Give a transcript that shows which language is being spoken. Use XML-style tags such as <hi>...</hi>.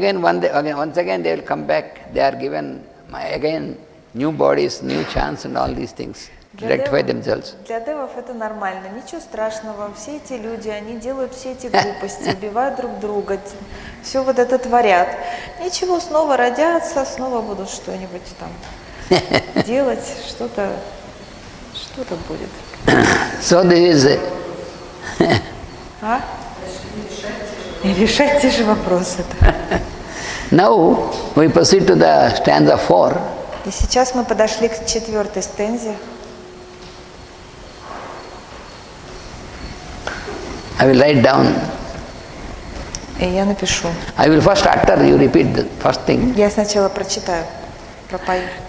<en>Once again they will come back. They are given again new bodies, new chance, and all these things. Rectify themselves.</en> <ru>Для девов это нормально, ничего страшного. Все эти люди, они делают все эти глупости, убивают друг друга, все вот это творят. Ничего, снова родятся, снова будут что-нибудь там делать, что-то будет.</ru> <en>So this is.</en> <ru>И решать те же вопросы.</ru> <en>Now we proceed to the stanza 4.</en> <ru>И сейчас мы подошли к 4-й стензе.</ru> <en>I will write down.</en> <ru>И я напишу.</ru> <en>I will first utter, you repeat the first thing.</en> <ru>Я сначала прочитаю, пропою.</ru>